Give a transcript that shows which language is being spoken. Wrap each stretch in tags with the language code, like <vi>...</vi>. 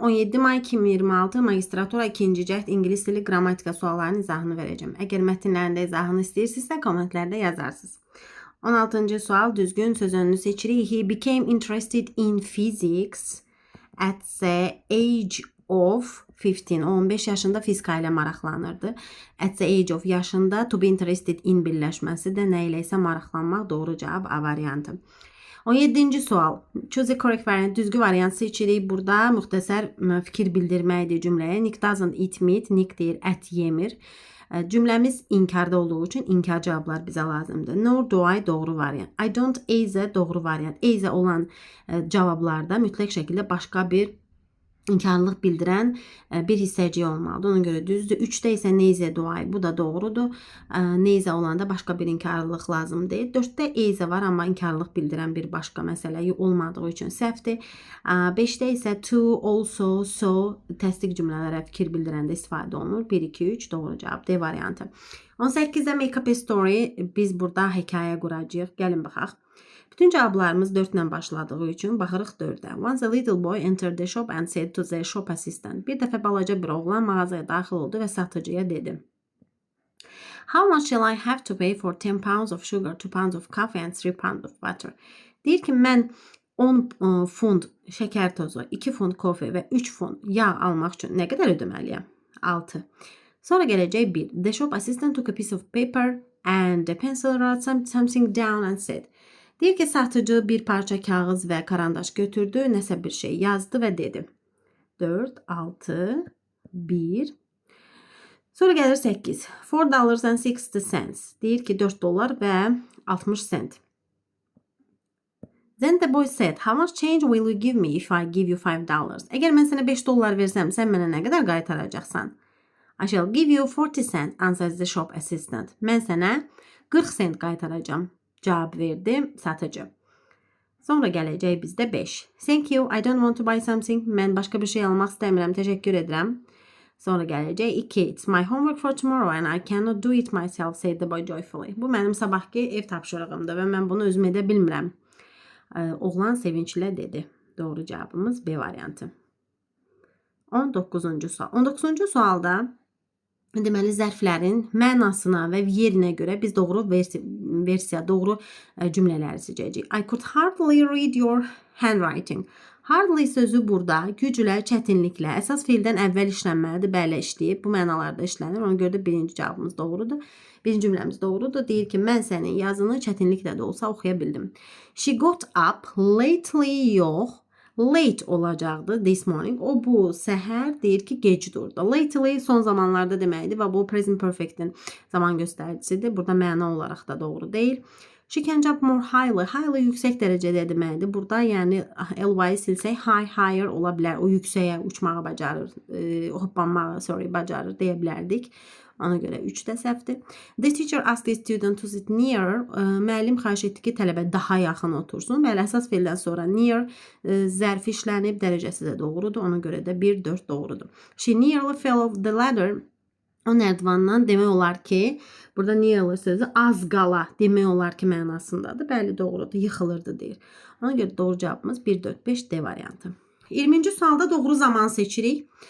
<az>17 may 2026 magistratura 2-ci cəhd ingilis dili qrammatika suallarının izahını verəcəm. Əgər mətnlərində izahını istəyirsinizsə, kommentlərdə yazarsınız. 16-cı sual düzgün söz önünü seçirik.</az> <en>He became interested in physics at the age of 15.</en> <az>O 15 yaşında fizika ilə maraqlanırdı.</az> <en>At the age of</en> <az>yaşında</az> <en>to be interested in</en> <az>birləşməsi də nə ilə isə maraqlanmaq doğru cavab A variantı.</az> <en>17-ci sual. Choose the correct variant.</en> <az>Düzgün variant seçirik. Burada müxtəsər fikir bildirməkdir cümləyə.</az> <en>Nick doesn't eat meat.</en> <az>Nick deyir ət yemir. Cümləmiz inkarda olduğu üçün inkar cavablar bizə lazımdır.</az> <en>Nor do I</en> <az>doğru variant.</az> <en>I don't either</en> <az>doğru variant. Either olan cavablarda mütləq şəkildə başqa bir inkarlıq bildirən bir hissəcik olmalıdır. Ona görə düzdür. 3-də isə</az> <en>neither do I.</en> <az>Bu da doğrudur. Neither olanda başqa bir inkarlıq lazım deyil. 4-də either var, amma inkarlıq bildirən bir başqa məsələ olmadığı üçün səhvdir. 5-də isə to, also, so təsdiq cümlələrə fikir bildirəndə istifadə olunur. 1, 2, 3 doğru cavab D variantı. 18-də</az> <en>make up a story.</en> <az>Biz burada hekayə quracağıq. Gəlin baxaq. Bütün cavablarımız 4 ilə başladığı üçün baxırıq 4-ə.</az> <en>Once a little boy entered the shop and said to the shop assistant.</en> <az>Bir dəfə balaca bir oğlan mağazaya daxil oldu və satıcıya dedi.</az> <en>How much shall I have to pay for 10 pounds of sugar, 2 pounds of coffee and 3 pounds of butter?</en> <az>Deyir ki, mən 10 funt şəkər tozu, 2 funt kofe və 3 funt yağ almaq üçün nə qədər ödəməliyəm? 6. Sonra gələcək 1.</az> <en>The shop assistant took a piece of paper and a pencil, wrote something down and said.</en> <az>Deyir ki, satıcı bir parça kağız və karandaş götürdü, nəsə bir şey yazdı və dedi. 4, 6, 1. Sonra gəlir 8. $4.60. Deyir ki, 4 dollar və 60 cent.</az> <en>Then the boy said, how much change will you give me if I give you $5?</en> <az>Əgər mən sənə 5 dollar versəm, sən mənə nə qədər qaytaracaqsan?</az> <en>I shall give you 40 cent, answers the shop assistant.</en> <az>Mən sənə 40 cent qaytaracağam. Cavab verdi satıcı. Sonra gələcək bizdə 5.</az> <en>Thank you, I don't want to buy something.</en> <az>Mən başqa bir şey almaq istəmirəm, təşəkkür edirəm. Sonra gələcək 2.</az> <en>It's my homework for tomorrow and I cannot do it myself, said the boy joyfully.</en> <az>Bu mənim sabahki ev tapşırığımdır və mən bunu özüm edə bilmirəm. Oğlan sevinclə dedi. Doğru cavabımız B variantı. 19-cu sual. 19-cu sualda deməli, zərflərin mənasına və yerinə görə biz doğru versiya, doğru cümlələri seçəcəyik.</az> <en>I could hardly read your handwriting.</en> <az>Hardly sözü burada güclə, çətinliklə, əsas fiildən əvvəl işlənməlidir, bəli işləyib. Bu mənalarda işlənir. Ona görə də birinci cavabımız doğrudur. Birinci cümləmiz doğrudur. Deyir ki, mən sənin yazını çətinliklə də olsa oxuya bildim.</az> <en>She got up lately,</en> <az>yox.</az> <en>Late</en> <az>olacaqdı</az> <en>this morning.</en> <az>O bu səhər deyir ki, gec durdu. Lately son zamanlarda deməkdir və bu present perfect'in zaman göstəricisidir. Burada məna olaraq da doğru deyil.</az> <en>She can jump more highly.</en> <az>Highly yüksək dərəcədə deməkdir. Burada yəni ly silsək higher ola bilər. O yüksəyə uçmağı bacarır, hoppanmağı, bacarır deyə bilərdik. Ona görə 3-də səhvdir.</az> <en>The teacher asked the student to sit near.</en> <az>Müəllim xahiş etdi ki, tələbə daha yaxın otursun. Bəli, əsas feildən sonra near zərfi işlənib, dərəcəsi də doğrudur. Ona görə də 1, 4 doğrudur.</az> <en>She nearly fell off the ladder.</en> <az>O nərdivandan demək olar ki, burada nearly sözü az qala demək olar ki, mənasındadır. Bəli, doğrudur. Yıxılırdı deyir. Ona görə doğru cavabımız 1, 4, 5 D variantı. 20-ci sualda doğru zaman seçirik.</az>